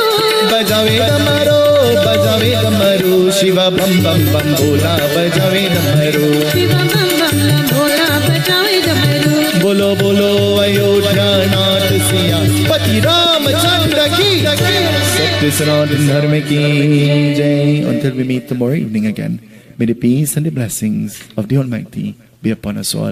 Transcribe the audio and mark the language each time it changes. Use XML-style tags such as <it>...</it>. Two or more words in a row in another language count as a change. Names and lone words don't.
<hi>बजावे डमरू बजावे डमरू बजावे डमरू शिवा बम बम बम बोला बजावे डमरू शिव बम बम बोला बजावे डमरू बोलो बोलो अयोध्या नाथ सिया पति रामचंद्र की सत्य सनातन धर्म की जय.</hi> <en>Until we meet tomorrow evening again, may the peace and the blessings of the Almighty be upon us all.</en>